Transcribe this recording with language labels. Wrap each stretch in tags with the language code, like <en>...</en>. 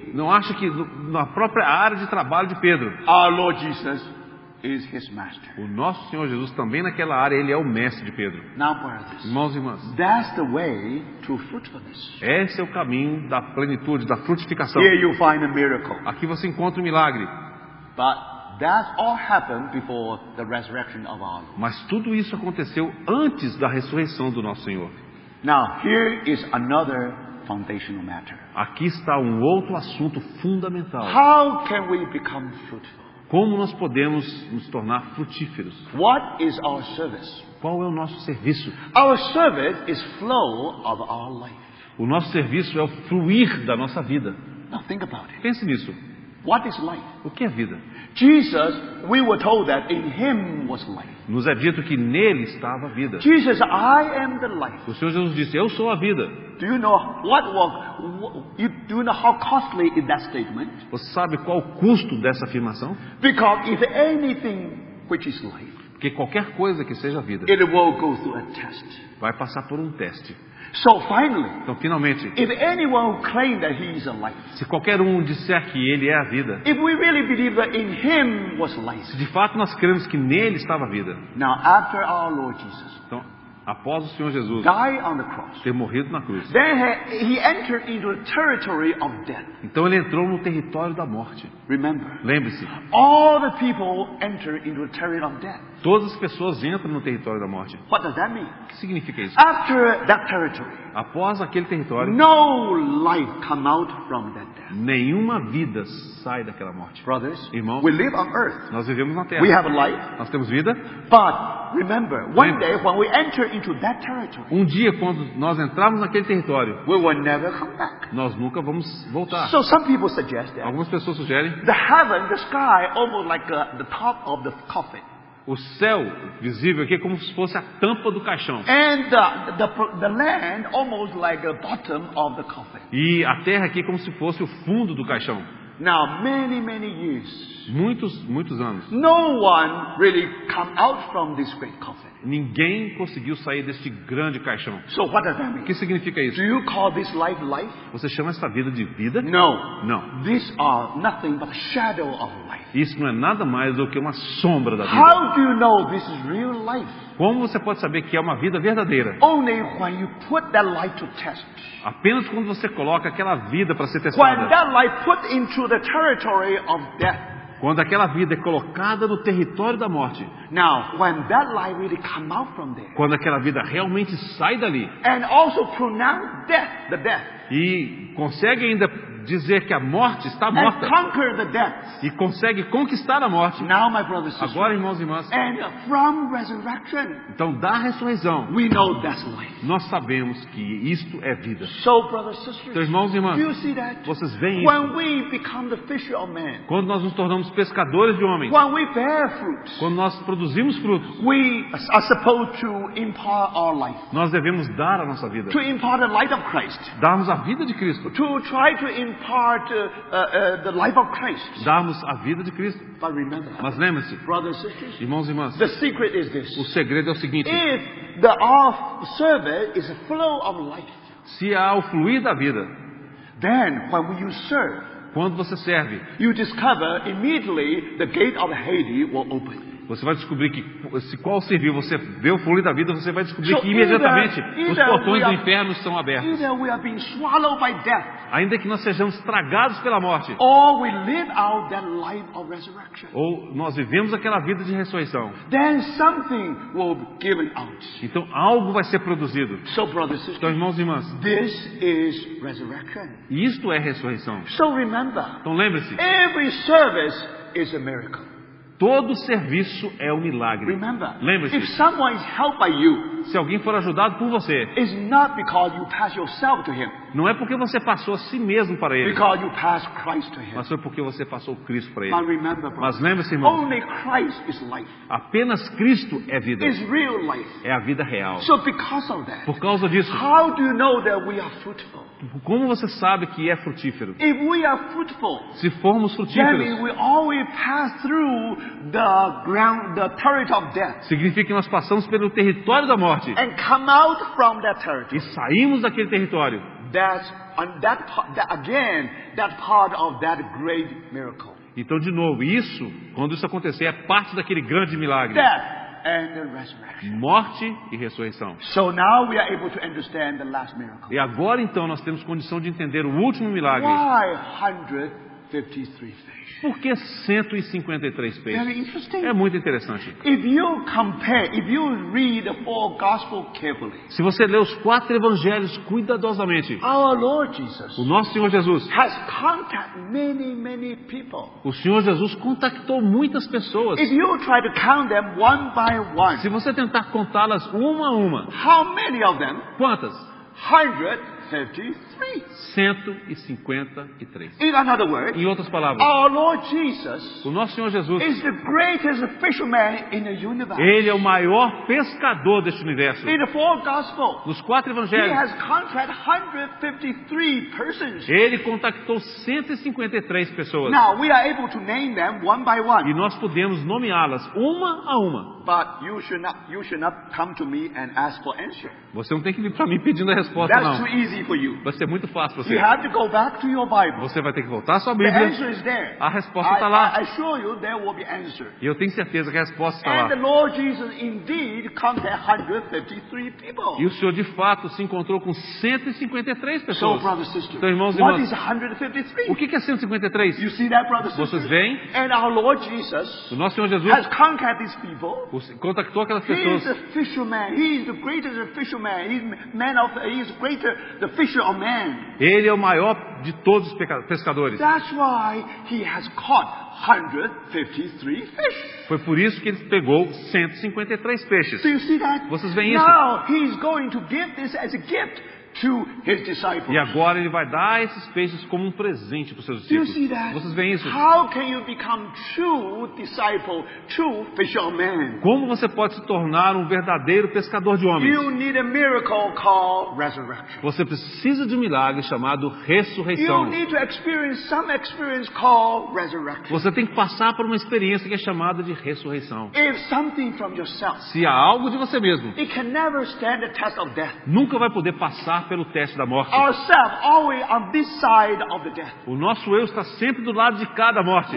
<pt>Não acha que na própria área de trabalho de Pedro,</pt> <en>Our Lord Jesus is his master.</en> <pt>o nosso Senhor Jesus também naquela área, ele é o mestre de Pedro.</pt> <en>Now, brothers,</en> <pt>Irmãos e irmãs,</pt> <en>that's the way to fruitfulness.</en> <pt>esse é o caminho da plenitude, da frutificação.</pt> <en>Here you find a miracle.</en> <pt>Aqui você encontra um milagre.</pt> <en>But that all happened before the resurrection of our Lord.</en> <pt>Mas tudo isso aconteceu antes da ressurreição do nosso Senhor.</pt> <en>Now, here is another foundational matter.</en> <pt>Aqui está um outro assunto fundamental.</pt> <en>How can we become fruitful?</en> <pt>Como nós podemos nos tornar frutíferos?</pt> <en>What is our service?</en> <pt>Qual é o nosso serviço?</pt> <en>Our service is flow of our life.</en> <pt>O nosso serviço é o fluir da nossa vida.</pt> <en>Now think about it.</en> <pt>Pense nisso.</pt> <en>What is life?</en> <pt>O que é vida?</pt> <en>Jesus, we were told that in Him was life.</en> <pt>Nos é dito que nele estava a vida.</pt> <en>Jesus, I am the life.</en> <pt>O Senhor Jesus disse, eu sou a vida.</pt> <en>Do you know do you know how costly is that statement?</en> <pt>Você sabe qual o custo dessa afirmação?</pt> <en>Because if anything which is life,</en> <pt>Porque qualquer coisa que seja vida</pt> <en>it will go through a test.</en> <pt>vai passar por um teste.</pt> <en>So finally,</en> <pt>Então, finalmente,</pt> <en>if anyone claim that He is a life,</en> <pt>se qualquer um disser que ele é a vida,</pt> <en>if we really believe that in Him was life,</en> <pt>se de fato nós cremos que nele estava a vida,</pt> <en>now after our Lord Jesus</en> <pt>então, após o Senhor Jesus</pt> <en>died on the cross,</en> <pt>ter morrido na cruz,</pt> <en>then He entered into the territory of death.</en> <pt>então ele entrou no território da morte.</pt> <en>Remember,</en> <pt>Lembre-se,</pt> <en>all the people enter into the territory of death.</en> <pt>todas as pessoas entram no território da morte.</pt> <en>What does that mean?</en> <pt>O que significa isso?</pt> <en>After that territory,</en> <pt>Após aquele território,</pt> <en>no life come out from that death.</en> <pt>nenhuma vida sai daquela morte.</pt> <en>Brothers,</en> <pt>Irmãos,</pt> <en>we live on earth.</en> <pt>nós vivemos na terra.</pt> <en>We have a life,</en> <pt>Nós temos vida.</pt> <en>but remember, one day when we enter into that territory,</en> <pt>Um dia, quando nós entrarmos naquele território,</pt> <en>we will never come back.</en> <pt>nós nunca vamos voltar.</pt> <en>So some people suggest that</en> <pt>Algumas pessoas sugerem</pt> <en>the heaven, the sky, almost like the top of the coffin,</en> <pt>o céu visível aqui é como se fosse a tampa do caixão.</pt> <en>and the land almost like the bottom of the coffin.</en> <pt>E a terra aqui é como se fosse o fundo do caixão.</pt> <en>Now, many years,</en> <pt>Muitos anos.</pt> <en>no one really come out from this great coffin.</en> <pt>Ninguém conseguiu sair deste grande caixão.</pt> <en>So what does that</en> <pt>O</pt> <en>mean?</en> <pt>que significa isso?</pt> <en>Do you call this life life?</en> <pt>Você chama essa vida de vida?</pt> <en>No.</en> <pt>Não.</pt> <en>These are nothing but a shadow of life.</en> <pt>Isso não é nada mais do que uma sombra da vida.</pt> <en>How do you know this is real life?</en> <pt>Como você pode saber que é uma vida verdadeira?</pt> <en>Only when you put that life to test.</en> <pt>Apenas quando você coloca aquela vida para ser</pt> <en>When</en> <pt>testada.</pt> <en>that life put into the territory of death.</en> <pt>Quando aquela vida é colocada no território da morte.</pt> <en>Now, when that life really come out from there,</en> <pt>Quando aquela vida realmente sai dali.</pt> <en>and also pronounce death, the death,</en> <pt>E consegue ainda dizer que a morte está</pt> <en>and</en> <pt>morta.</pt> <en>conquer the death.</en> <pt>E consegue conquistar a morte.</pt> <en>Now, my brothers and sisters,</en> <pt>Agora, irmãos e irmãs,</pt> <en>and from resurrection,</en> <pt>então da ressurreição,</pt> <en>we know that's life.</en> <pt>nós sabemos que isto é vida.</pt> <en>So, brothers and</en> <pt>Então,</pt> <en>sisters,</en> <pt>irmãos e</pt> <en>do you</en> <pt>irmãs,</pt> <en>see that?</en> <pt>vocês veem isso.</pt> <en>When we become the fisher of men,</en> <pt>Quando nós nos tornamos pescadores de homens,</pt> <en>when we bear fruits,</en> <pt>quando nós produzimos frutos,</pt> <en>we are supposed to impart our life,</en> <pt>nós devemos dar a nossa vida.</pt> <en>to impart the light of Christ,</en> <pt>Darmos a vida de Cristo.</pt> <en>to try to impart the life of Christ.</en> <pt>Darmos a vida de Cristo.</pt> <en>But remember,</en> <pt>Mas lembre-se,</pt> <en>brothers and sisters,</en> <pt>irmãos e irmãs,</pt> <en>the secret is</en> <pt>o</pt> <en>this.</en> <pt>segredo é o seguinte:</pt> <en>If our service is a flow of life,</en> <pt>se há o fluir da vida,</pt> <en>then when you serve,</en> <pt>quando você serve,</pt> <en>you discover immediately the gate of Hades will open.</en> <pt>você vai descobrir que, se qual servir, você vê o fluir da vida, você vai descobrir</pt> <en>So</en> <pt>que imediatamente</pt> <en>either</en> <pt>os</pt> <en>we</en> <pt>portões do</pt> <en>are-</en> <pt>inferno estão abertos.</pt> <en>Either we are being swallowed by death,</en> <pt>Ainda que nós sejamos tragados pela morte,</pt> <en>or we live out that life of resurrection.</en> <pt>ou nós vivemos aquela vida de ressurreição,</pt> <en>Then something will be given out.</en> <pt>então algo vai ser produzido.</pt> <en>So, brothers and</en> <pt>Então,</pt> <en>sisters,</en> <pt>irmãos e irmãs,</pt> <en>this is resurrection.</en> <pt>isto é ressurreição.</pt> <en>So remember,</en> <pt>Então lembre-se,</pt> <en>every service is a miracle.</en> <pt>todo serviço é um milagre.</pt> <en>Remember, if</en> <pt>Lembre-se,</pt> <en>someone is helped by you,</en> <pt>se alguém for ajudado por você,</pt> <en>it's not because you pass yourself to him,</en> <pt>não é porque você passou a si mesmo para ele,</pt> <en>because you pass Christ to him.</en> <pt>mas foi porque você passou Cristo para</pt> <en>But</en> <pt>ele.</pt> <en>remember,</en> <pt>Mas</pt> <en>brothers,</en> <pt>lembre-se, irmãos,</pt> <en>only Christ is life,</en> <pt>apenas Cristo é vida.</pt> <en>is real life.</en> <pt>É a vida real.</pt> <en>So because of that,</en> <pt>Por causa disso,</pt> <en>how do you know that we are fruitful?</en> <pt>como você sabe que é frutífero?</pt> <en>If we are fruitful,</en> <pt>Se formos</pt> <en>then</en> <pt>frutíferos,</pt> <en>we always pass through the ground, the territory of death,</en> <pt>significa que nós passamos pelo território da morte</pt> <en>and come out from that</en> <pt>e</pt> <en>territory.</en> <pt>saímos daquele território.</pt> <en>That's on that part of that great miracle,</en> <pt>Então, de novo, isso, quando isso acontecer, é parte daquele grande milagre.</pt> <en>death and the resurrection.</en> <pt>Morte e ressurreição.</pt> <en>So now we are able to understand the last miracle.</en> <pt>E agora, então, nós temos condição de entender o último milagre.</pt> <en>Why 100 153 fish.</en> <pt>Por que 153</pt> <en>Very</en> <pt>peixes?</pt> <en>interesting.</en> <pt>É muito interessante.</pt> <en>If you compare, if you read the 4 Gospels carefully,</en> <pt>Se você ler os 4 evangelhos cuidadosamente,</pt> <en>our Lord Jesus</en> <pt>o nosso Senhor Jesus,</pt> <en>has contacted many people.</en> <pt>o Senhor Jesus contactou muitas pessoas.</pt> <en>If you try to count them one by one,</en> <pt>Se você tentar contá-las uma a uma,</pt> <en>how many of them?</en> <pt>quantas?</pt> <en>153.</en> <pt>153.</pt> <en>In another word,</en> <pt>Em outras palavras,</pt> <en>our Lord Jesus</en> <pt>o nosso Senhor Jesus,</pt> <en>is the greatest fisherman in the universe.</en> <pt>Ele é o maior pescador deste universo.</pt> <en>In the 4 Gospels,</en> <pt>Nos 4</pt> <en>he</en> <pt>evangelhos,</pt> <en>has contacted 153 persons.</en> <pt>Ele contactou 153 pessoas.</pt> <en>Now, we are able to name them one by</en> <pt>E</pt> <en>one.</en> <pt>nós podemos nomeá-las uma a uma.</pt> <en>But you should not come to me and ask for answer.</en> <pt>Você não tem que vir para mim pedindo a resposta,</pt> <en>That's too</en> <pt>não.</pt> <en>easy for you.</en> <pt>Vai ser muito fácil para</pt> <en>You</en> <pt>você.</pt> <en>have to go back to your Bible.</en> <pt>Você vai ter que voltar à sua</pt> <en>The</en> <pt>Bíblia.</pt> <en>answer is there.</en> <pt>A resposta está lá.</pt> <en>I assure you there will be answer.</en> <pt>E eu tenho certeza que a resposta está</pt> <en>And the</en> <pt>lá.</pt> <en>Lord Jesus indeed contacted 153 people.</en> <pt>E o Senhor de fato se encontrou com 153</pt> <en>So,</en> <pt>pessoas.</pt> <en>brothers and sisters,</en> <pt>Então, irmãos e</pt> <en>what</en> <pt>irmãs,</pt> <en>is 153?</en> <pt>o que é 153?</pt> <en>You see that, brothers and</en> <pt>Vocês</pt> <en>sisters?</en> <pt>veem?</pt> <en>And our Lord Jesus</en> <pt>O nosso Senhor Jesus</pt> <en>has contacted these people.</en> <pt>contactou aquelas</pt> <en>He is</en> <pt>pessoas.</pt> <en>the fisherman. He is the greatest fisherman. He is greater, the fisher of man.</en> <pt>Ele é o maior de todos os pescadores.</pt> <en>That's why he has caught 153 fish.</en> <pt>Foi por isso que ele pegou 153 peixes.</pt> <en>Do you see that?</en> <pt>Vocês veem isso?</pt> <en>Now he's going to give this as a gift to his disciples.</en> <pt>E agora ele vai dar esses peixes como um presente para os seus</pt> <en>Do you</en> <pt>discípulos.</pt> <en>see that?</en> <pt>Vocês veem isso?</pt> <en>How can you become true disciple, true fisherman?</en> <pt>Como você pode se tornar um verdadeiro pescador de homens?</pt> <en>You need a miracle called resurrection.</en> <pt>Você precisa de um milagre chamado</pt> <en>You</en> <pt>ressurreição.</pt> <en>need to experience some experience called resurrection.</en> <pt>Você tem que passar por uma experiência que é chamada de ressurreição.</pt> <en>If something from yourself,</en> <pt>Se há algo de você mesmo,</pt> <en>it can never stand the test of death.</en> <pt>nunca vai poder passar pelo teste da morte.</pt> <en>Ourselves always on this side of the death.</en> <pt>O nosso eu está sempre do lado de cada morte.</pt>